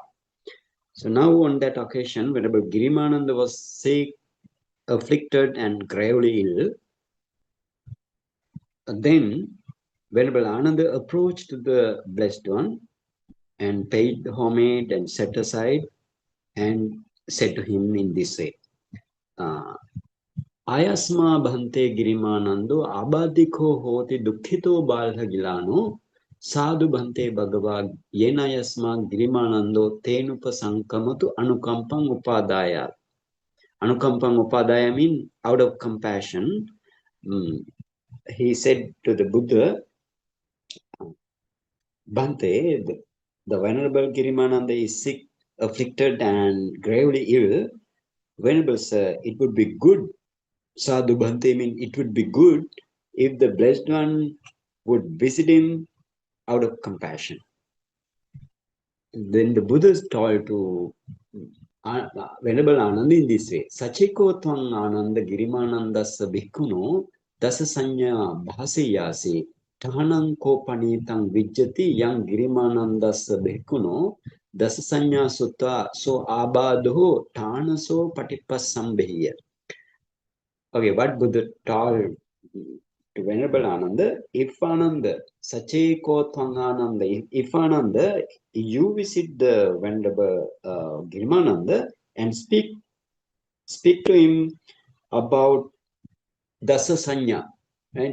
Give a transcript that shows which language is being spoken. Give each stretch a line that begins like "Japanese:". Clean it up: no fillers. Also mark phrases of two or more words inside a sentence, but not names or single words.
English: So now on that occasion, whenever Girimānanda was sick, afflicted, and gravely ill, then Venerable Ananda approached the blessed one and paid homage and set aside and said to him in this way.
Pali: Ayasma Bhante Girimānando abadiko hoti dukhito balha gilano sadhu Bhante Bhagavad yenayasma Girimānando tenupa sankamatu anukampang upadaya. Anukampang upadaya
English: means out of compassion. He said to the Buddha, Bhante, the Venerable Girimānanda is sick, afflicted, and gravely ill. Venerable sir, it would be good.
Pali: Sadhu Bhante
English: means it would be good if the blessed one would visit him out of compassion. Then the Buddha told to Venerable Ananda in this way,
Pali: Sachiko Twang Ananda Girimānandasa Bhikkhuno Dasa Sanya Bhasiyasi Tahanang Kopanitang Vijjati Yang Girimānandasa Bhikkhuno Dasa Sanya Sutta So Abadho Tanaso Patipasambhiya.
English: Okay, what Buddha told to Venerable Ananda, if Ananda,
Pali: Sacheko Twangananda,
English: if Ananda, you visit the Venerable Girimānanda and speak to him about Dasa Sanya, right?